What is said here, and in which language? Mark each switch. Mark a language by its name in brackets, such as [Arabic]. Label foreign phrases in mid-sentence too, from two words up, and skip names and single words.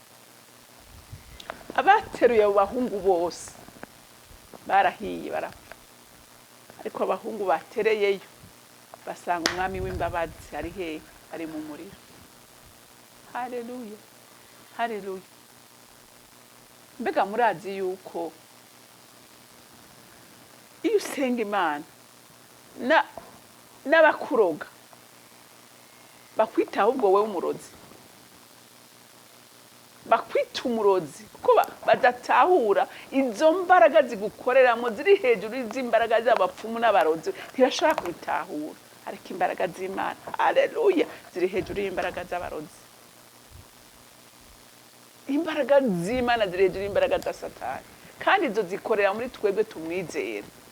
[Rundi] abateruye abo bahungu bose barahiye barapfa ariko abahungu batereyeyo basanga umwami w'imbabazi ari hehe ari mu muriro haleluya mbega murazi yuko iyo usenga Imana n'abakuroga bakwita ahubwo wewe umurozi bakwita umurozi kuko badatahura izo mbaraga zigukoreramo ziri hejuru y'imbaraga z'abapfumu n'abarozi ntibashobora kubitahura ariko imbaraga z'Imana haleluya ziri hejuru y'imbaraga z'abarozi imbaraga z'Imana ziri hejuru y'imbaraga za Satani kandi izo zikorera muri twebwe tumwizera.